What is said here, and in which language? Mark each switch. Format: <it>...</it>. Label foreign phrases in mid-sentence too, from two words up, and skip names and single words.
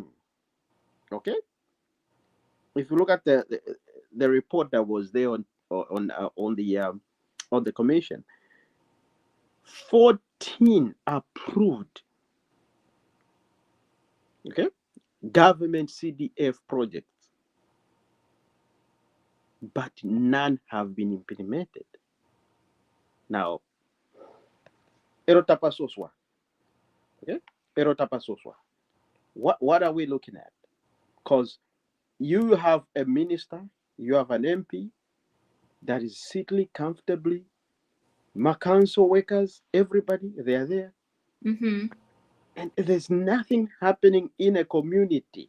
<en>Okay, if you look at the report that was there on the commission, 14 approved, okay, government CDF projects, but none have been implemented. Now, erotapa soswa, okay, erotapa soswa. What are we looking at? Because you have a minister, you have an MP that is sitting comfortably. My council workers, everybody, they are there. Mm-hmm. And there's nothing happening in a community.</en>